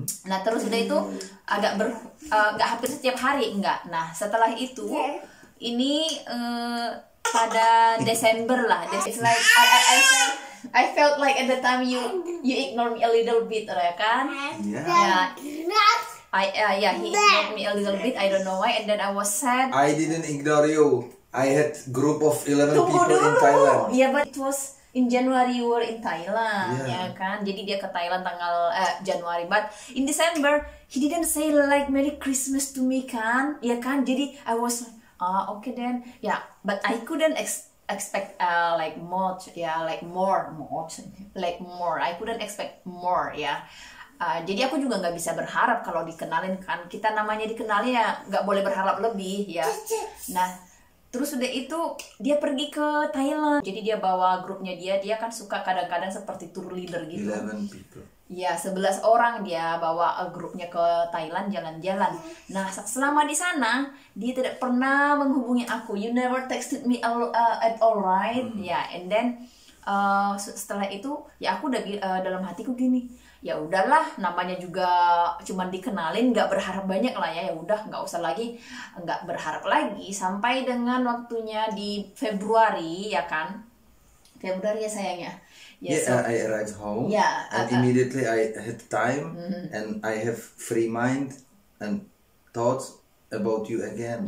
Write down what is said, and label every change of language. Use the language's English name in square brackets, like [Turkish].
[Indonesian] Nah terus udah itu agak nggak hampir setiap hari enggak. Nah setelah itu ini pada Desember lah. [English] It's like I felt like at the time you ignore me a little bit, [Indonesian] ya kan? [English] Yeah. Yeah, he ignored me a little bit. I don't know why, and then I was sad. I didn't ignore you. I had group of 11 [Indonesian] Tunggu [English] people [Indonesian] dulu. [English] in Thailand. Yeah, but it was in January you were in Thailand, Yeah. [Indonesian] ya kan? Jadi dia ke Thailand tanggal Januari, [English] but in December he didn't say like Merry Christmas to me, [Indonesian] kan? Ya kan? Jadi [English] I was like, okay then, yeah. But I couldn't expect like much, yeah, like more. I couldn't expect more, ya. [Indonesian] Jadi aku juga nggak bisa berharap kalau dikenalin, kan? Kita namanya dikenalin ya nggak boleh berharap lebih, ya. Nah, terus udah itu dia pergi ke Thailand. Jadi dia bawa grupnya dia kan suka kadang-kadang seperti tour leader gitu. [English] 11 people. [Indonesian] Ya, 11 orang dia bawa grupnya ke Thailand jalan-jalan. Nah, selama di sana dia tidak pernah menghubungi aku. [English] You never texted me at all, right? [Indonesian] Ya, [English] and then [Indonesian] setelah itu ya aku udah dalam hatiku gini, ya udahlah, namanya juga cuman dikenalin, nggak berharap banyak lah ya udah nggak usah lagi, nggak berharap lagi sampai dengan waktunya di Februari, ya kan? Februari ya sayangnya. [English] I arrived home, and immediately I had time and I have free mind and thoughts about you again.